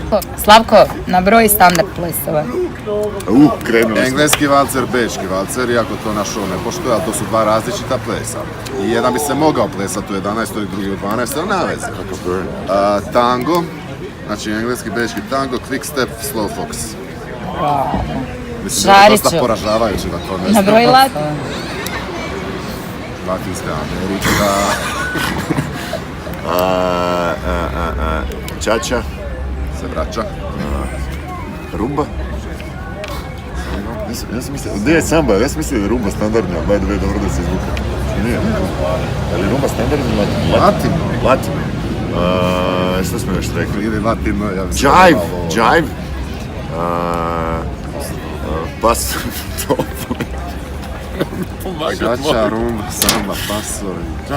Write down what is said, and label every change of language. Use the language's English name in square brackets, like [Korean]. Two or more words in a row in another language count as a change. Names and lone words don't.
[Croatian] Slavko, nabroji standard plesova. Krenuli smo. Engleski valcer, bečki valcer, iako to naš show ne poštuje, ali to su dva različita plesa. I jedan bi se mogao plesati u 11. i drugi u 12. ali nema veze. Tango, znači engleski, bečki tango, [English] quick step, slow fox. [Croatian] Mislim da je dosta poražavajuće da to ne znam. Nabroji latin. Latinska Amerika. Čača. Se vraća. Rumba. Ja sam mislio, gdje je samba? Ja sam mislio da je rumba standardna, [English] by the way, [Croatian] dobro da se izvuka. Nije. Je li rumba standardna ili Latino. Latino. Što smo još rekli? Ili latino, ja bi se... Jive. Pas. Čača, rumba, samba, pasovi.